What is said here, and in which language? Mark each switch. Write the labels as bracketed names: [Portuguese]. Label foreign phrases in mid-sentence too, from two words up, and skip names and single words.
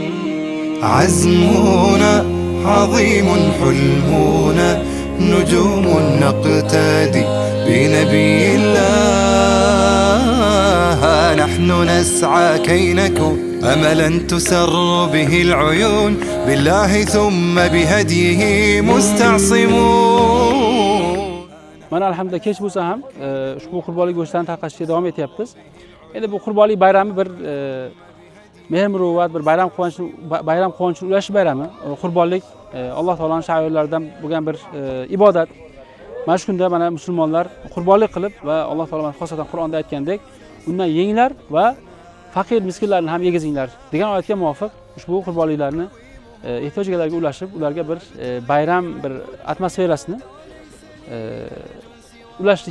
[Arabic] عزمنا عظيم حلمنا نجوم نقتدي بنبي الله نحن نسعى كي نكون أملا تسر به العيون بالله ثم بهديه مستعصمون. [Uzbek] Mana alhamdulillah kech bo'lsa ham ushbu qurbonlik go'shtlarini tarqatishga davom etyapmiz. Endi bu qurbonlik bayrami bir mehr-muruvvat, bir bayram quvonchini ulash bayrami. Qurbonlik Alloh taoloning sha'irlaridan bo'lgan bir ibodat. Mana shu kunda mana musulmonlar qurbonlik qilib va Alloh taolo xosatan Qur'onda aytgandek, undan yenglar va faqir miskinlarni ham yegizinglar degan oyatga muvofiq ushbu qurbonliklarni ehtiyojlilarga ulashib, ularga bir bayram bir atmosferasini ulashishga harakat qilyapmiz.